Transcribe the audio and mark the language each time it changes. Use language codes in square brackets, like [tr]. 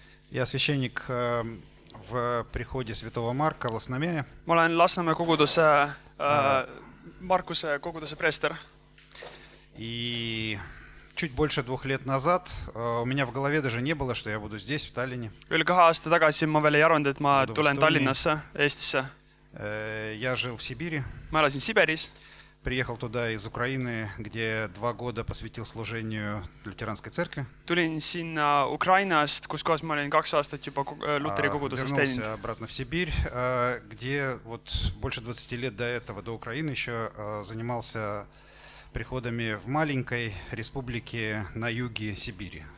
[ru] Я священник в приходе Святого Марка в Lasnamäe. [et] Ma olen Lasnamäe koguduse, Markuse koguduse preester. [ru] И чуть больше 2 лет назад у меня в голове даже не было, что я буду здесь, в Таллине. [et] Üle 2 aasta tagasi ma veel ei arvanud, et ma tulen Tallinnasse, Eestisse. [ru] Я жил в Сибири. [et] Ma elasin Siberis. [ru] Приехал туда из Украины, где 2 года посвятил служению лютеранской церкви. [et] Tulin sinna Ukrainast, kus kohas ma olin 2 aastat juba Luteri koguduses teeninud. [ru] Вернулся обратно в Сибирь, где вот больше 20 лет до этого, до Украины еще занимался приходами в маленькой республике на юге Сибири.